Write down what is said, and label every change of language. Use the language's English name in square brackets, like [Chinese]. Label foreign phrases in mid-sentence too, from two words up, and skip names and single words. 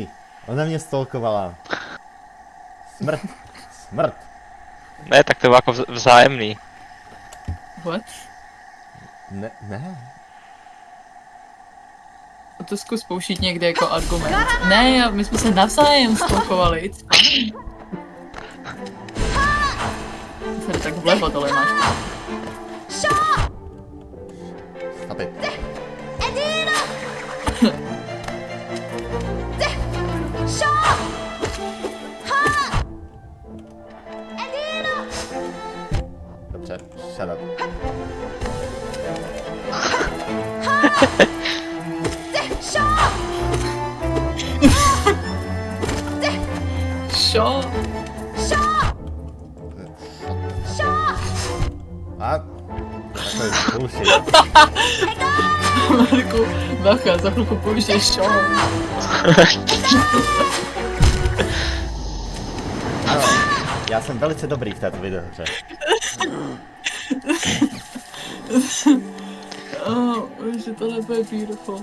[Czech] Ona mě stalkovala. Smrt. Smrt. ne, tak to bylo jako vzájemný. [English] What? [Czech] Ne. To zkus použít někde jako argument. Ne, my jsme se navzájem stalkovali, [English] it's fine. [Czech] Tak vlevo dole máš. [English] Stop it. [Arabic] أدينا شو ها أدينا [Czech] Dobře, [English] shut up. [Arabic] شو [Czech] Šo? [Arabic] شو شو [Czech] A? To je bullshit. Marku, bacha, za chvilku použiješ šo. Ano, já jsem velice dobrý v této videohře. Oh, že tohle bude beautiful.